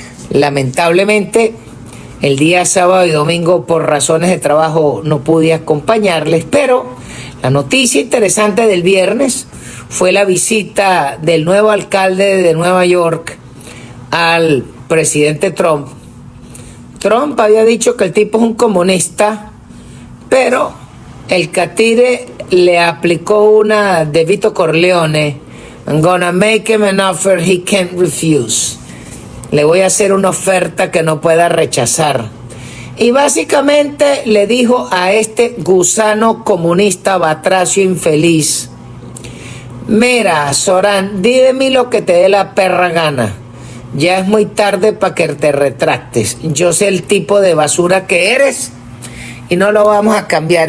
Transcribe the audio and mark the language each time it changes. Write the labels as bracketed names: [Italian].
[Spanish] Lamentablemente, el día sábado y domingo por razones de trabajo no pude acompañarles, pero la noticia interesante del viernes fue la visita del nuevo alcalde de Nueva York al presidente Trump. Trump había dicho que el tipo es un comunista, pero el catire le aplicó una de Vito Corleone. [English] I'm gonna make him an offer he can't refuse. [Spanish] Le voy a hacer una oferta que no pueda rechazar. Y básicamente le dijo a este gusano comunista batracio infeliz: mira, Zoran, di de mí lo que te dé la perra gana. Ya es muy tarde para que te retractes. Yo sé el tipo de basura que eres y no lo vamos a cambiar.